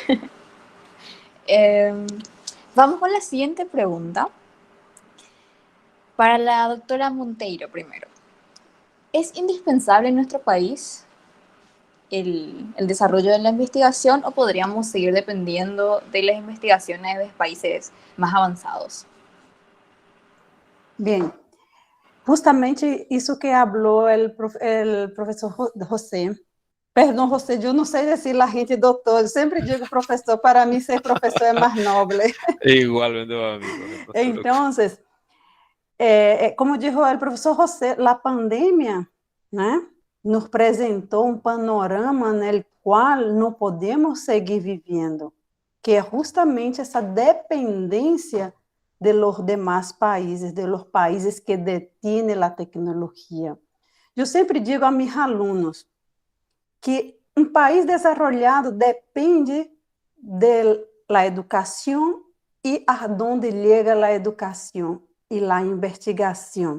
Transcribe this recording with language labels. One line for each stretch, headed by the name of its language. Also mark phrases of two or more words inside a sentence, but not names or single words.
Spanish: Eh, Vamos con la siguiente pregunta para la doctora Monteiro primero. ¿Es indispensable en nuestro país el desarrollo de la investigación o podríamos seguir dependiendo de las investigaciones de países más avanzados? Bien,
Portuguese: justamente isso que falou o professor José. Perdão, José, eu não sei dizer a gente doutor, eu sempre digo professor, para mim ser professor é mais nobre.
Spanish: Igualmente para mí, por ejemplo.
Portuguese: Então,
Spanish: como dijo
Portuguese: o professor José, a pandemia, né, nos apresentou um panorama no qual não podemos seguir vivendo, que é justamente essa dependência
Spanish: de los demás países, de los países
Portuguese: que detêm a tecnologia. Eu sempre digo a meus alunos que um país desenvolvido depende da educação e aonde chega a educação e a investigação.